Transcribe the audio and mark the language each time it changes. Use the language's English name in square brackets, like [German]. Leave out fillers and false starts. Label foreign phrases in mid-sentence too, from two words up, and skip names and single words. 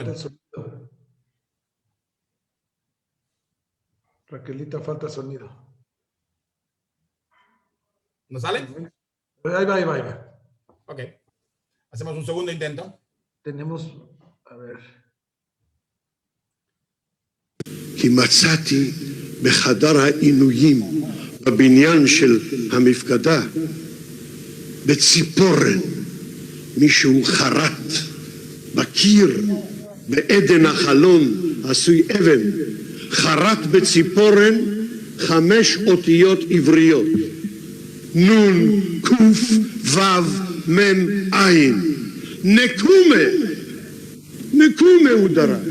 [Spanish] Falta el sonido. Raquelita, falta sonido. ¿No sale? Ahí va, ahí va, ahí va. Ok. Hacemos un segundo intento. Tenemos, a ver. [Hebrew] כי מצאתי בחדר העינויים בבניין של המפקדה בציפורן מישהו חרט בקיר בעדן החלון עשוי אבן חרט בציפורן 5 אותיות עבריות נון קוף וו מם עין נקומה הוא דרש.